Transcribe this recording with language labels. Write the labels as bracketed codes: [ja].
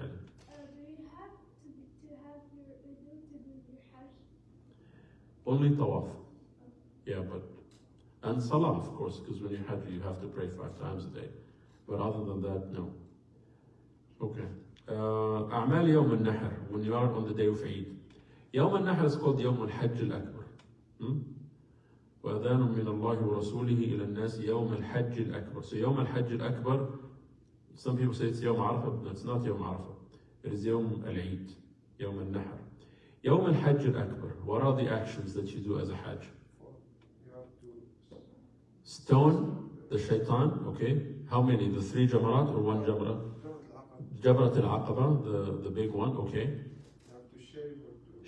[en] Do you have to have your wudu to do your Hajj? Only tawaf. Yeah, and salah, of course, because when you Hajj, you have to pray 5 times a day. But other than that, no. Okay. [ar] أعمال يوم النحر, [en] when you are on the day of Eid. [ar] يوم النحر is called يوم الحج الأكبر. وأذان من الله ورسوله إلى الناس يوم الحج الأكبر. [en] So [ar] يوم الحج الأكبر, [en] some people say it's [ar] يوم عرفة, [en] but it's not يوم عرفة. It is [ar] يوم العيد, يوم النحر. يوم الحج الأكبر, [en] what are the actions that you do as a Hajj? You have to Stone the shaitan, okay. How many? The 3 jamarat or 1 jamrat? Jabrat al-Aqaba, the big one, okay. You have to